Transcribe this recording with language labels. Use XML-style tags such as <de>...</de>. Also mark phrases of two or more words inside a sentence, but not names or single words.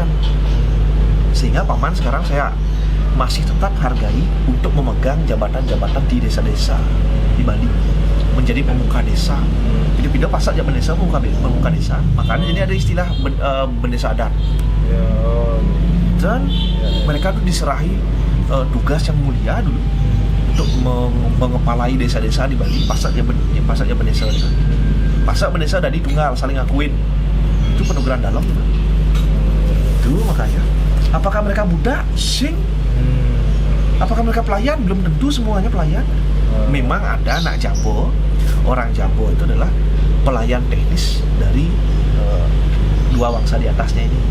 <id>Sehingga Paman sekarang saya masih tetap hargai untuk memegang jabatan-jabatan di desa-desa di Bali, menjadi pemuka desa. Pindah-pindah Pasak jadi pemuka desa. Makanya jadi ada istilah bendesa adat. Ya. Dan mereka tuh diserahi tugas yang mulia dulu untuk mengepalai desa-desa di Bali. Pasak ya bendesa. Pasak bendesa dari tunggal saling ngakuin. Itu penugaran dalam. Itu makanya. Apakah mereka budak? Sing. Apakah mereka pelayan? Belum tentu semuanya pelayan. Memang ada anak Jabo. Orang Jabo itu adalah pelayan teknis dari dua wangsa di atasnya ini.</id>